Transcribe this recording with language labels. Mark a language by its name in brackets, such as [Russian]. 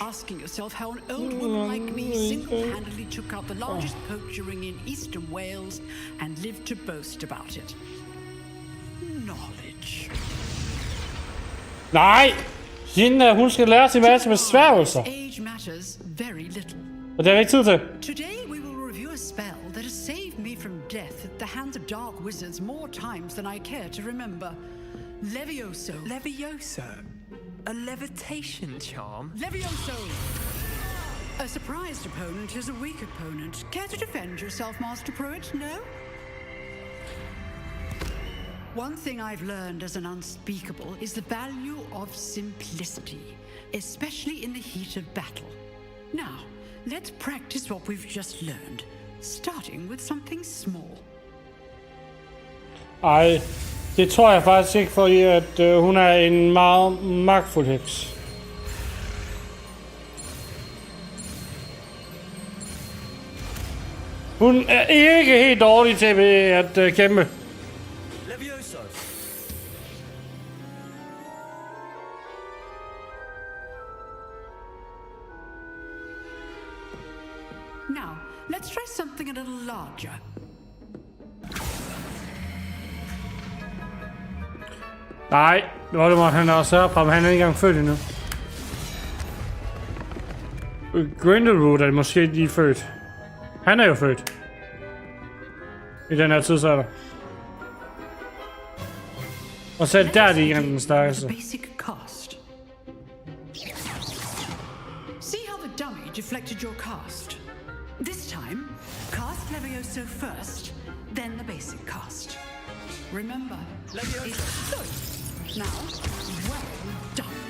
[English] Asking yourself how an old woman like me single-handedly took out the largest poacher ring in eastern Wales and lived to boast about it. Knowledge. [Danish] Nej! Hende, hun skal lære sin masse besværgelser. [English] Age matters very little. [Danish] Og det er ikke tid til. [English] Today we will review a spell that has saved me from death at the hands of dark wizards more times than I care to remember. Levioso. Levioso? A levitation charm? Levioso! A surprised opponent is a weak opponent. Care to defend yourself, Master Pruitt? No? One thing I've learned as an unspeakable is the value of simplicity, especially in the heat of battle. Now, let's practice what we've just learned, starting with something small. [Danish] Ej, det tror jeg faktisk ikke, fordi at hun er en meget magtfuld heks. Hun er ikke helt dårlig til at kæmpe. [English] Levioso. Now, let's try something a little larger. [Danish] Nej, Voldemort han er også heroppe, men han er ikke engang født endnu. Grindelwood er måske lige født. Han er jo født. I den her tidsalder. Og så der er de ikke den stærkeste. [English] Basic cast. See how the dummy deflected your cast. This time, cast Levioso first, then the basic cast. Remember, it's good. Now, well done.